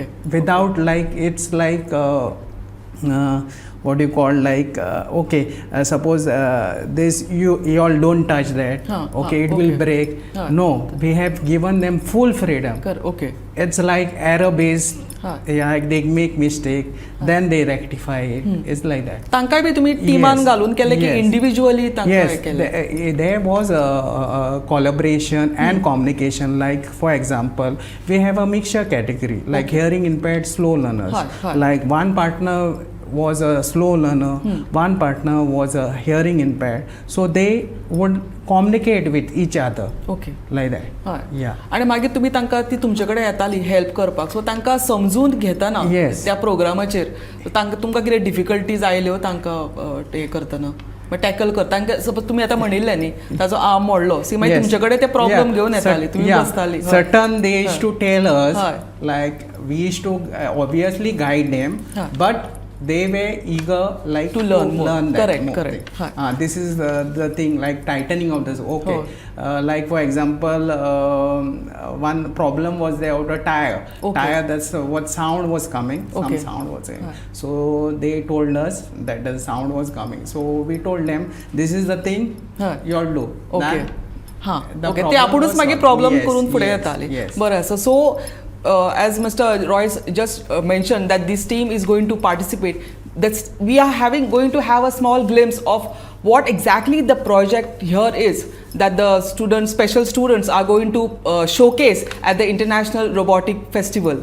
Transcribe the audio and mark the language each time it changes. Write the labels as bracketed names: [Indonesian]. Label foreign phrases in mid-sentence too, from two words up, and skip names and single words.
[English] Without like it's like what do you call, like suppose this you all don't touch that, it will break. No, we have given them full freedom. Okay. It's like error based. They make mistake, then they rectify it. It's like that. [Konkani] तांकाय बी तुम्ही टीमान घालून केले की इंडिविजुअली तांकाय केले? [English] There was a collaboration and communication. Like for example, we have a mixture category, like hearing impaired slow learners. Like one partner was a slow learner, one partner was a hearing impaired, so they would communicate with each other. Okay. Like that. Yeah. [Konkani] आणि मागीर तुम्ही तांकां ती तुमचे कडेन येताली हेल्प करपाक, सो तांकां समजून घेतना त्या प्रोग्रामाचेर तुमकां कितें डिफिकल्टीज आयल्यो तांकां हे करतना टॅकल करता? तांकां सपोज तुमी आतां म्हणिल्लें न्ही ताजो आर्म मोडलो, सी मागीर तुमचे कडेन ते प्रॉब्लेम घेवन येताली, तुमी बसताली. [English] Certain they used to tell us, like we used to obviously guide them, but they were eager like to learn that. Correct. This is the thing, like tightening of this. Okay. Like for example, one problem was there with a tire. Tire, that's what sound was coming. Some sound was there. So they told us that the sound was coming. So we told them, this is the thing you all do. Okay. [Konkani] ते आपुणूच मागीर प्रॉब्लम करून फुडें येताली. बरें आसा. सो as Mr. [English] Royce just mentioned that this team is going to participate, we are going to have a small glimpse of what exactly the project here is that the special students are going to showcase at the International Robotic Festival.